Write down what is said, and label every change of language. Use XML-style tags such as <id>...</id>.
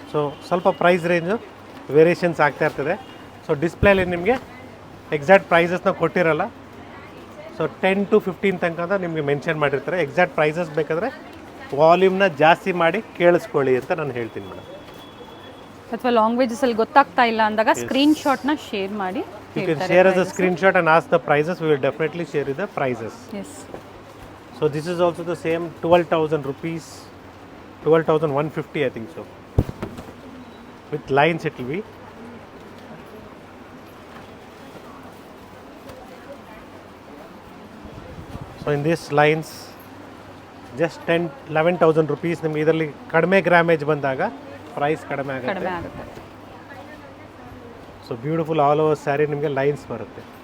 <kn>So ಸ್ವಲ್ಪ price range variations ಆಗ್ತಾ ಇರ್ತದೆ. ಸೊ ಡಿಸ್ಪ್ಲೇಲಿ ನಿಮಗೆ ಎಕ್ಸಾಕ್ಟ್ ಪ್ರೈಸಸ್ನ ಕೊಟ್ಟಿರಲ್ಲ. ಸೊ 10 to 15 ತನಕ ಅಂತ ನಿಮಗೆ ಮೆನ್ಷನ್ ಮಾಡಿರ್ತಾರೆ. ಎಕ್ಸಾಕ್ಟ್ ಪ್ರೈಸಸ್ ಬೇಕಾದರೆ ವಾಲ್ಯೂಮ್ನ ಜಾಸ್ತಿ ಮಾಡಿ ಕೇಳಿಸ್ಕೊಳ್ಳಿ ಅಂತ ನಾನು ಹೇಳ್ತೀನಿ ಮೇಡಮ್. ಅಥವಾ ಲ್ಯಾಂಗ್ವೇಜಸಲ್ಲಿ ಗೊತ್ತಾಗ್ತಾ ಇಲ್ಲ ಅಂದಾಗ ಸ್ಕ್ರೀನ್ಶಾಟ್ನ ಶೇರ್ ಮಾಡಿ</kn> <en>You can share as a screenshot and ask the prices. We will definitely share you the prices. Yes. So this is also the same 12,000 rupees, 12,150 I think so. With lines it will be. So in these lines just 11,000 rupees.</en> <kn>ನಿಮಗೆ ಇದರಲ್ಲಿ ಕಡಿಮೆ grammage ಬಂದಾಗ price ಕಡಿಮೆ ಕಡಿಮೆ ಆಗುತ್ತೆ. ಆಗುತ್ತೆ. So beautiful all over sari ನಿಮಗೆ lines ಬರುತ್ತೆ.</kn>